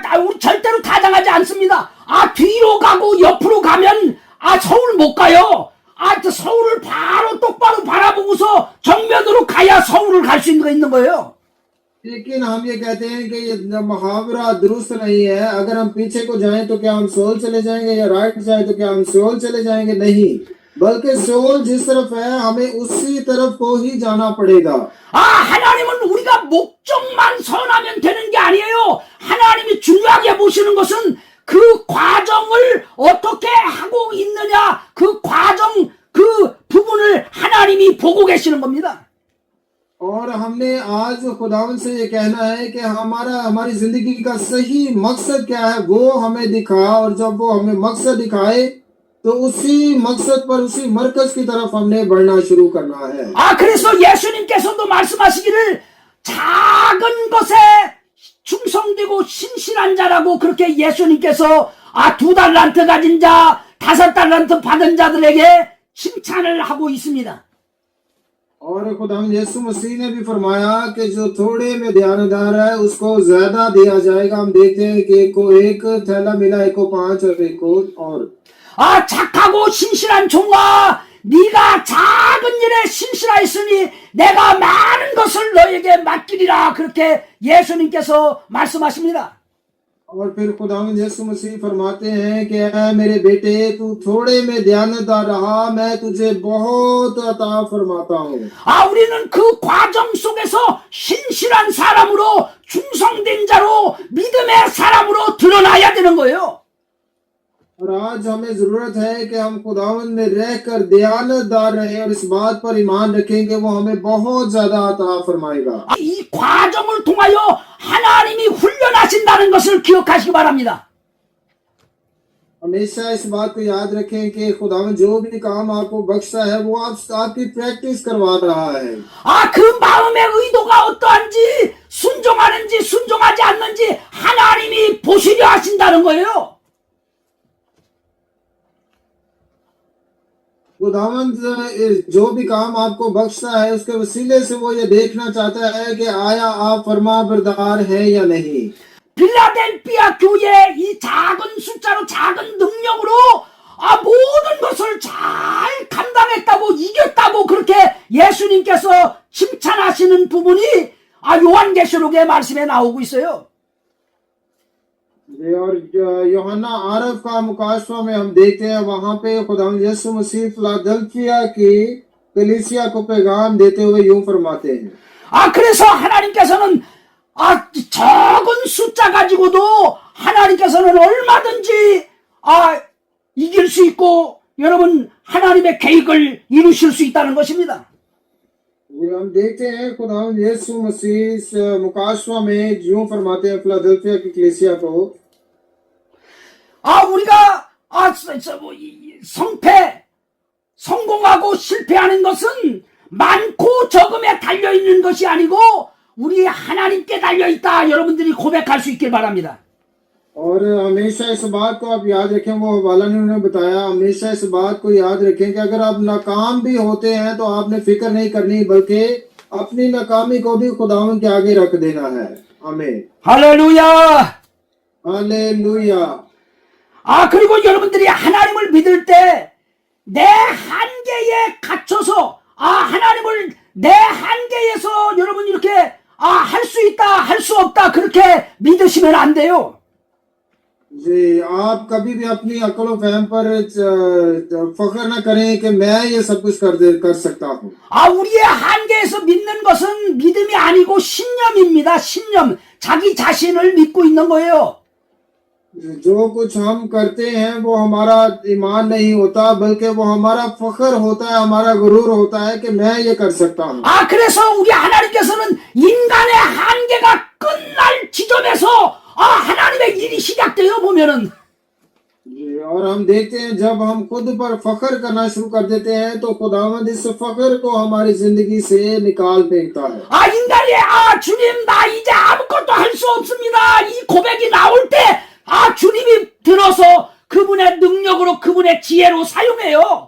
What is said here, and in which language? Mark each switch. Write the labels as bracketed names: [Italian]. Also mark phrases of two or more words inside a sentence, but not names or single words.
[Korean] 우리 절대로 타당하지 않습니다. 뒤로 가고 옆으로 가면 서울 못 가요. 서울을 바로 똑바로 바라보고서 정면으로 가야 서울을 갈 수 있는 거예요. [Urdu] لیکن ہم یہ کہتے ہیں کہ یہ محاورہ درست نہیں ہے. اگر ہم پیچھے کو جائیں تو کیا ہم سیول چلے جائیں گے، یا رائٹ جائے تو کیا ہم سیول چلے جائیں گے? نہیں، بلکہ سیول جس طرف ہے ہمیں اسی طرف کو ہی جانا پڑے گا. [Korean] 하나님은 우리가 목적만 선하면 되는 게 아니에요. 하나님이 중요하게 보시는 것은 그 과정을 어떻게 하고 있느냐, 그 과정, 그 부분을 하나님이 보고 계시는 겁니다. [Urdu] اور ہم نے آج خداوند سے یہ کہنا ہے کہ ہماری زندگی کا صحیح مقصد کیا ہے وہ ہمیں دکھا، اور جب وہ ہمیں مقصد دکھائے تو اسی مقصد پر، اسی مرکز کی طرف ہم نے بڑھنا شروع کرنا ہے. [Korean] 그래서 예수님께서도 말씀하시기를 작은 것에 충성되고 신실한 자라고, 그렇게 예수님께서 2달란트 가진 자, 5달란트 받은 자들에게 칭찬을 하고 있습니다. [Urdu] اور خداوند یسوع مسیح نے بھی فرمایا کہ جو تھوڑے میں دھیان دار ہے اس کو زیادہ دیا جائے گا. ہم دیکھتے ہیں کہ ایک کو ایک تھیلا ملا، ایک کو 5 اور ایک کو اور. [Korean] 착하고 신실한 종아, 네가 작은 일에 신실하였으니 내가 많은 것을 너에게 맡기리라, 그렇게 예수님께서 말씀하십니다. [Urdu] اور پھر خداوند یسوع مسیح فرماتے ہیں کہ اے میرے بیٹے، تو تھوڑے میں دھیان دار رہا، میں تجھے بہت عطا فرماتا ہوں. [Korean] 우리는 그 과정 속에서 신실한 사람으로, 충성된 자로, 믿음의 사람으로 드러나야 되는 거예요. [Urdu] اور آج ہمیں ضرورت ہے کہ ہم خداوند میں رہ کر دیانت دار رہیں اور اس بات پر ایمان رکھیں کہ وہ ہمیں بہت زیادہ عطا فرمائے گا. [Korean] 이 과정을 통하여 하나님이 훈련하신다는 것을 기억하시기 바랍니다. [Urdu] ہمیشہ اس بات کو یاد رکھیں کہ خداوند جو بھی کام آپ کو بخشتا ہے وہ آپ کی پریکٹس کروا رہا ہے. [Korean] 그 마음의 의도가 어떠한지 순종하는지 순종하지 않는지 하나님이 보시려 하신다는 거예요. [Urdu] خداوند جو بھی کام آپ کو بخشتا ہے اس کے وسیلے سے وہ یہ دیکھنا چاہتا ہے کہ آیا آپ فرمانبردار ہیں یا نہیں. [Korean] 빌라델피아 교회 이 작은 숫자로 작은 능력으로 모든 것을 잘 감당했다고 이겼다고 그렇게 예수님께서 칭찬하시는 부분이 요한계시록의 말씀에 나오고 있어요. [Urdu] اور یوحنا عارف کا مکاشفہ میں ہم دیکھتے ہیں وہاں پہ خداوند یسوع مسیح فلاڈیلفیا کی کلیسیا کو پیغام دیتے ہوئے یوں فرماتے ہیں. [Korean] 그래서 하나님께서는 적은 숫자 가지고도 하나님께서는 얼마든지 이길 수 있고 여러분 하나님의 계획을 이루실 수 있다는 것입니다. [Urdu] ہم دیکھتے ہیں خداوند یسوع مسیح اس مکاشفہ میں یوں فرماتے ہیں فلاڈیلفیا کی کلیسیا کو, [Korean] 우리가 성패 성공하고 실패하는 것은 많고 적음에 달려 있는 것이 아니고 우리 하나님께 달려 있다. 여러분들이 고백할 수 있길 바랍니다. [Urdu] اور ہمیشہ اس بات کو آپ یاد رکھیں، وہ حوالہ نے انہوں نے بتایا، ہمیشہ اس بات کو یاد رکھیں کہ اگر آپ ناکام بھی ہوتے ہیں تو آپ نے فکر نہیں کرنی بلکہ اپنی ناکامی کو بھی خداوند کے آگے رکھ دینا ہے. आमीन, [Korean] 할렐루야. [Urdu] हालेलुया। [Korean] 그리고 여러분들이 하나님을 믿을 때 내 한계에 갇혀서 하나님을 내 한계에서 여러분 이렇게 할 수 있다 할 수 없다 그렇게 믿으시면 안 돼요. [Urdu] جی، آپ کبھی بھی اپنی عقل فہم پر فخر نہ کریں کہ میں یہ سب کچھ کر سکتا ہوں. [Korean] 우리의 한계에서 믿는 것은 믿음이 아니고 신념입니다. 신념. 자기 자신을 믿고 있는 거예요. [Urdu] جو کچھ ہم کرتے ہیں وہ ہمارا ایمان نہیں ہوتا بلکہ وہ ہمارا فخر ہوتا ہے، ہمارا غرور ہوتا ہے کہ میں یہ کر سکتا ہوں. [Korean] 그래서 우리 하나님께서는 인간의 한계가 끝날 지점에서 하나님의 일이 시작돼요. 보면은 [Urdu] اور ہم دیکھتے ہیں جب ہم خود پر فخر کرنا شروع کر دیتے ہیں تو خداوند اس فخر کو ہماری زندگی سے نکال پھینکتا ہے. [Korean] 인간이 주님 나 이제 아무것도 할 수 없습니다. 이 고백이 나올 때 주님이 들어서 그분의 능력으로 그분의 지혜로 사용해요.